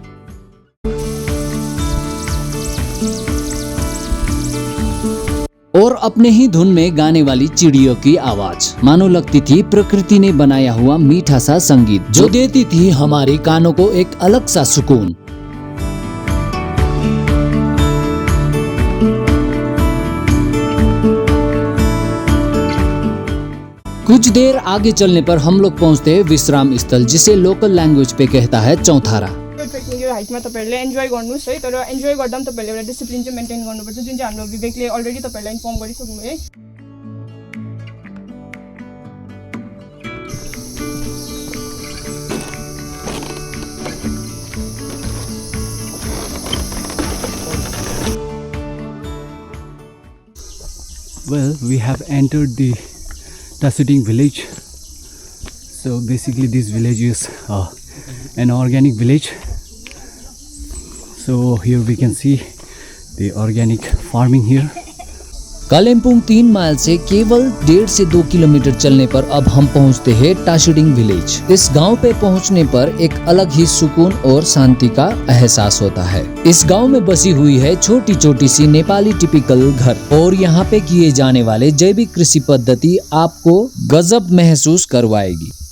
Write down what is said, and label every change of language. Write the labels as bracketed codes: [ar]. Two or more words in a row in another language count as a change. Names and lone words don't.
[hi] और अपने ही धुन में गाने वाली चिड़ियों की आवाज, मानो लगती थी प्रकृति ने बनाया हुआ मीठा सा संगीत, जो देती थी हमारे कानों को एक अलग सा सुकून। कुछ देर आगे चलने पर हम लोग पहुंचते हैं विश्राम स्थल, जिसे [en] local language [hi] पे कहता है चौथारा। [ne] हाइकमा तपाईहरुले एन्जॉय गर्नुस् है, तर एन्जॉय गर्दा पनि तपाईहरुले एउटा डिसिप्लिन चाहिँ मेन्टेन गर्नुपर्छ, जुन चाहिँ हाम्रो विवेकले अलरेडी तपाईहरुलाई इन्फर्म गरिसक्नु है। [en] Well, we have entered the Tasuting village. So basically this village is an organic village. So here we can see the organic farming here. [hi] कालिम्पोंग 3 माइल से केवल 1.5 से 2 किलोमीटर चलने पर अब हम पहुंचते हैं टाशुडिंग विलेज। इस गांव पे पहुंचने पर एक अलग ही सुकून और शांति का एहसास होता है। इस गांव में बसी हुई है छोटी छोटी सी नेपाली टिपिकल घर, और यहाँ पे किए जाने वाले जैविक कृषि पद्धति आपको गजब महसूस करवाएगी।